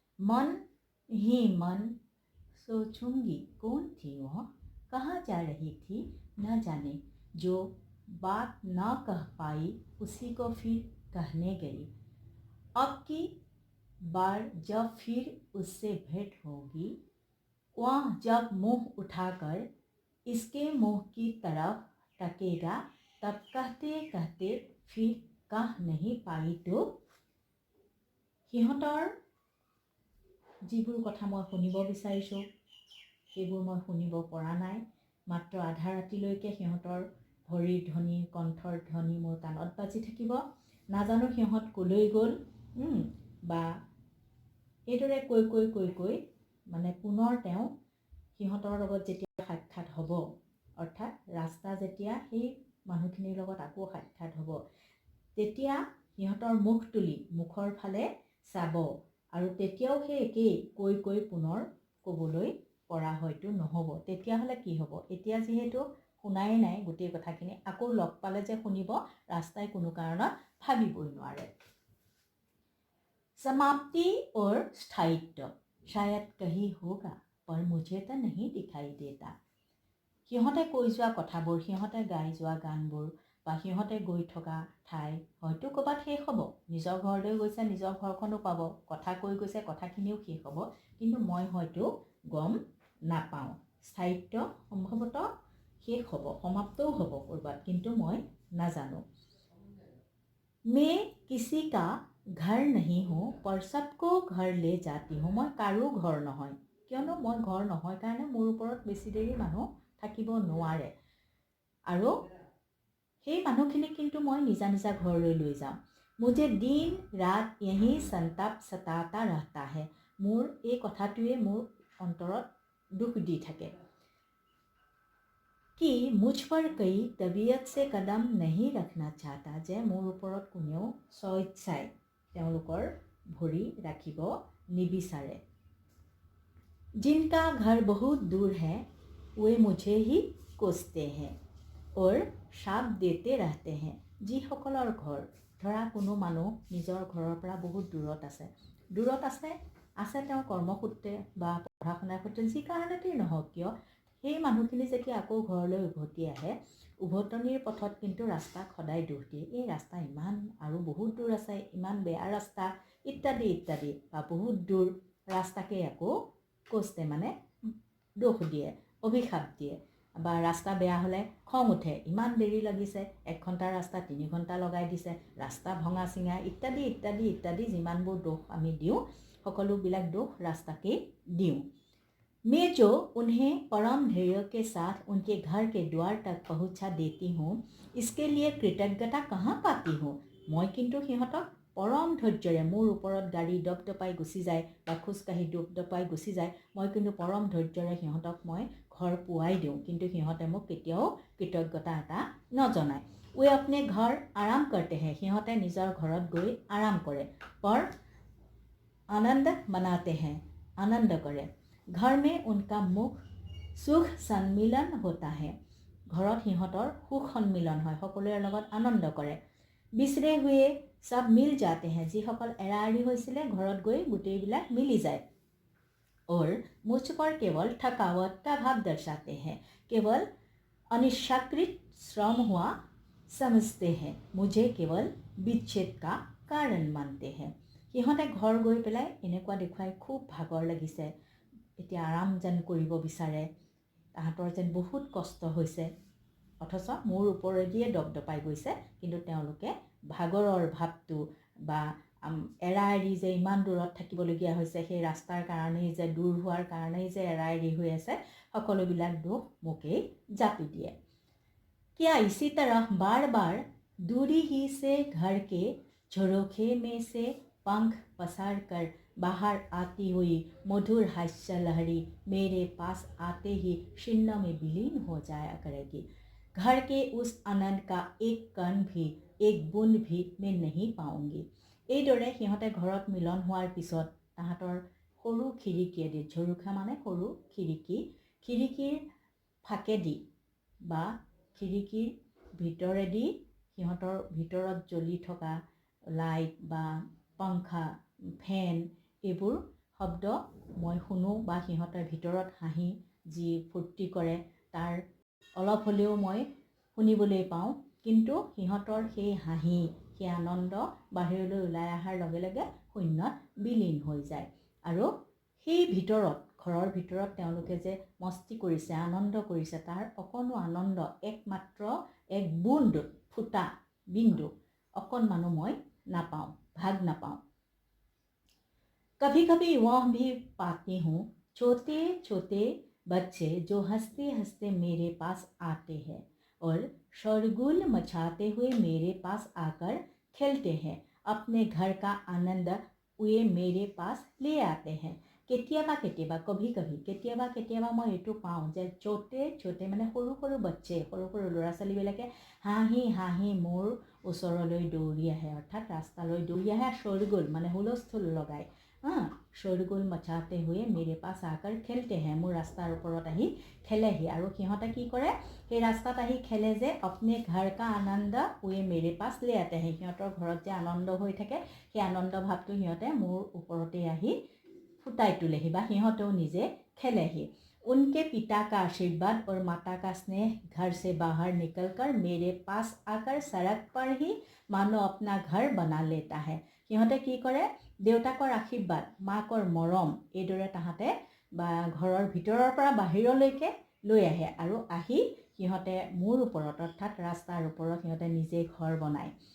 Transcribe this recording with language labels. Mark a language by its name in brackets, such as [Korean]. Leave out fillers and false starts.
[Hindi] मन ही मन सोचूंगी कौन थी वह, कहाँ जा रही थी न जाने, जो बात न कह पाई उसी को फिर कहने गई। अब की बार जब फिर उससे भेंट होगी, वह जब मुंह उठाकर इसके मुंह की तरफ तकेगा, तब कहते कहते फिर कह नहीं पाई तो। [Assamese] সিহঁতৰ যিবোৰ কথা মই শুনিব বিচাৰিছোঁ সেইবোৰ মই শুনিব পৰা নাই। মাত্ৰ আধা ৰাতিলৈকে সিহঁতৰ ভৰিৰ ধ্বনি, কণ্ঠৰ ধ্বনি মোৰ কাণত বাজি থাকিব। নাজানো সিহঁত ক'লৈ গ'ল, বা এইদৰে কৈ কৈ কৈ কৈ মানে পুনৰ তেওঁ সিহঁতৰ লগত যেতিয়া সাক্ষাৎ হ'ব, অৰ্থাৎ ৰাস্তা যেতিয়া সেই মানুহখিনিৰ লগত আকৌ সাক্ষাৎ হ'ব, তেতিয়া সিহঁতৰ মুখ তুলি মুখৰ ফালে চাব, আৰু তেতিয়াও সেই একেই কৈ কৈ পুনৰ ক'বলৈ পৰা হয়তো নহ'ব। তেতিয়াহ'লে কি হ'ব, এতিয়া যিহেতু শুনাই নাই গোটেই কথাখিনি, আকৌ লগ পালে যে শুনিব ৰাস্তাই কোনো কাৰণত ভাবিবই নোৱাৰে। [Hindi] समाप्ति और स्थायित्व शायद कहीं होगा पर मुझे तो नहीं दिखाई देता। [Assamese] সিহঁতে কৈ যোৱা কথাবোৰ, সিহঁতে গাই যোৱা গানবোৰ বা সিহঁতে গৈ থকা ঠাই হয়তো ক'ৰবাত শেষ হ'ব। নিজৰ ঘৰলৈ গৈছে, নিজৰ ঘৰখনো পাব, কথা কৈ গৈছে, কথাখিনিও শেষ হ'ব, কিন্তু মই হয়তো গম নাপাওঁ। স্থায়িত্ব সম্ভৱতঃ শেষ হ'ব, সমাপ্তও হ'ব ক'ৰবাত, কিন্তু মই নাজানো। [Hindi] मैं किसी का घर नहीं हूँ पर सबको घर ले जाती हूँ। [Assamese] মই কাৰো ঘৰ নহয়, কিয়নো মই ঘৰ নহয় কাৰণে মোৰ ওপৰত বেছি দেৰি মানুহ থাকিব নোৱাৰে, আৰু সেই মানুহখিনিক কিন্তু মই নিজা নিজা ঘৰলৈ লৈ যাওঁ। [Hindi] मुझे दिन रात यही संताप सताता रहता है। [Assamese] মোৰ এই কথাটোৱে মোৰ অন্তৰত দুখ দি থাকে [Hindi] कि मुझ पर कई तबीयत से कदम नहीं रखना चाहता, [Assamese] যে মোৰ ওপৰত কোনেও স্বইচ্ছাই তেওঁলোকৰ ভৰি ৰাখিব নিবিচাৰে। [Hindi] जिनका घर बहुत दूर है वे मुझे ही कोसते हैं और शाप देते रहते हैं। [Assamese] যিসকলৰ ঘৰ, ধৰা কোনো মানুহ নিজৰ ঘৰৰ পৰা বহুত দূৰত আছে তেওঁ কৰ্মসূত্ৰে বা পঢ়া শুনাৰ সূত্ৰে, যি কাৰণতেই নহওক কিয়, সেই মানুহখিনি যেতিয়া আকৌ ঘৰলৈ উভতি আহে, উভতনিৰ পথত কিন্তু ৰাস্তাক সদায় দোষ দিয়ে। এই ৰাস্তা ইমান আৰু বহুত দূৰ আছে, ইমান বেয়া ৰাস্তা ইত্যাদি ইত্যাদি, বা বহুত দূৰ ৰাস্তাকে আকৌ কোচতে মানে দোষ দিয়ে, অভিশাপ দিয়ে। বা ৰাস্তা বেয়া হ'লে খং উঠে, ইমান দেৰি লাগিছে, 1 ঘণ্টাৰ ৰাস্তা 3 ঘণ্টা লগাই দিছে, ৰাস্তা ভঙা চিঙা ইত্যাদি ইত্যাদি ইত্যাদি, যিমানবোৰ দোষ আমি দিওঁ সকলোবিলাক দোষ ৰাস্তাকেই দিওঁ। [Hindi] मैं जो उन्हें परम धैर्य के साथ उनके घर के द्वार तक पहुंचा देती हूँ, इसके लिए कृतज्ञता कहाँ पाती हूँ। [Assamese] মই কিন্তু সিহঁতক পৰম ধৈৰ্যৰে, মোৰ ওপৰত গাড়ী দপদপাই গুচি যায় বা খোজকাঢ়ি দপদপাই গুচি যায়, মই কিন্তু পৰম ধৈৰ্যৰে সিহঁতক মই ঘৰ পোৱাই দিওঁ, কিন্তু সিহঁতে মোক কেতিয়াও কৃতজ্ঞতা এটা নজনায়। [Hindi] वे अपने घर आराम करते हैं, [Assamese] সিহঁতে নিজৰ ঘৰত গৈ আৰাম কৰে। [Hindi] पर आनंद मनाते हैं, आनंद करे। घर में उनका मुख सुख सन्मिलन होता है, [Assamese] ঘৰত সিহঁতৰ সুখ সন্মিলন হয়, সকলোৰে লগত আনন্দ কৰে। [Hindi] बिसरे हुए सब मिल जाते हैं, [Assamese] যিসকল এৰা এৰি হৈছিলে ঘৰত গৈ গোটেইবিলাক মিলি যায়। [Hindi] और मुझ पर केवल थकावट का भाव दर्शाते हैं, केवल अनिच्छाकृत श्रम हुआ समझते हैं, मुझे केवल विच्छेद का कारण मानते हैं। [Assamese] সিহঁতে ঘৰ গৈ পেলাই এনেকুৱা দেখুৱাই খুব ভাগৰ লাগিছে, এতিয়া আৰাম যেন কৰিব বিচাৰে, তাহাঁতৰ যেন বহুত কষ্ট হৈছে, অথচ মোৰ ওপৰেদিয়ে দপদপাই গৈছে, কিন্তু তেওঁলোকে ভাগৰৰ ভাৱটো বা এৰা এৰি যে ইমান দূৰত থাকিবলগীয়া হৈছে, সেই ৰাস্তাৰ কাৰণেই যে, দূৰ হোৱাৰ কাৰণেই যে এৰা এৰি হৈ আছে, সকলোবিলাক দোষ মোকেই জাপি দিয়ে। [Hindi] क्या इसी तरह बार बार दूरी ही से घर के झरोखे में से पंख पसार कर बाहर आती हुई मधुर हास्य लहरी मेरे पास आते ही शिन्न में विलीन हो जाया करेगी। घर के उस आनंद का एक कण भी, एक बूंद भी मैं नहीं पाऊंगी। [Assamese] এইদৰে সিহঁতে ঘৰত মিলন হোৱাৰ পিছত তাহাঁতৰ সৰু খিৰিকীয়েদি, ঝৰুখা মানে সৰু খিৰিকী, খিৰিকীৰ ফাকেদি বা খিৰিকীৰ ভিতৰেদি সিহঁতৰ ভিতৰত জ্বলি থকা লাইট বা পাংখা, ফেন, এইবোৰ শব্দ মই শুনো, বা সিহঁতৰ ভিতৰত হাঁহি যি ফূৰ্তি কৰে তাৰ অলপ হ'লেও মই শুনিবলৈ পাওঁ, কিন্তু সিহঁতৰ সেই হাঁহি, সেই আনন্দ বাহিৰলৈ ওলাই অহাৰ লগে লগে শূন্যত বিলীন হৈ যায়। আৰু সেই ভিতৰত, ঘৰৰ ভিতৰত তেওঁলোকে যে মস্তি কৰিছে, আনন্দ কৰিছে, তাৰ অকণো আনন্দ, একমাত্ৰ এক বুন্দ, ফুটা বিন্দু অকণমানো মই নাপাওঁ, ভাগ নাপাওঁ। [Hindi] कभी कभी वह भी पाती हूँ छोटे छोटे बच्चे जो हंसते हंसते मेरे पास आते हैं और शोरगुल मचाते हुए मेरे पास आकर खेलते हैं, अपने घर का आनंद वे मेरे पास ले आते हैं। [Assamese] কেতিয়াবা কেতিয়াবা, কভি কভি, কেতিয়াবা কেতিয়াবা মই এইটো পাওঁ যে ছোটে ছোটে মানে সৰু সৰু বাচ্চে, সৰু সৰু ল'ৰা ছোৱালীবিলাকে হাঁহি হাঁহি মোৰ ওচৰলৈ দৌৰি আহে, অৰ্থাৎ ৰাস্তালৈ দৌৰি আহে, শোৰগোল মানে হুলস্থুল লগায়, [Hindi] शोरगुल मचाते हुए मेरे पास आकर खेलते हैं। [Assamese] মোৰ ৰাস্তাৰ ওপৰত আহি খেলেহি আৰু সিহঁতে কি কৰে, সেই ৰাস্তাত আহি খেলে যে [Hindi] अपने घर का आनंद वे मेरे पास ले आते हैं। [Assamese] সিহঁতৰ ঘৰত যে আনন্দ হৈ থাকে সেই আনন্দ ভাৱটো সিহঁতে মোৰ ওপৰতে আহি ফুটাই তোলেহি বা সিহঁতেও নিজে খেলেহি। [Hindi] उनके पिता का आशीर्वाद और माता का स्नेह घर से बाहर निकलकर मेरे पास आकर सड़क पर ही मानो अपना घर बना लेता है। [Assamese] সিহঁতে কি কৰে, দেউতাকৰ আশীৰ্বাদ, মাকৰ মৰম এইদৰে তাহাঁতে বা ঘৰৰ ভিতৰৰ পৰা বাহিৰলৈকে লৈ আহে আৰু আহি সিহঁতে মোৰ ওপৰত অৰ্থাৎ ৰাস্তাৰ ওপৰত সিহঁতে নিজে ঘৰ বনায়।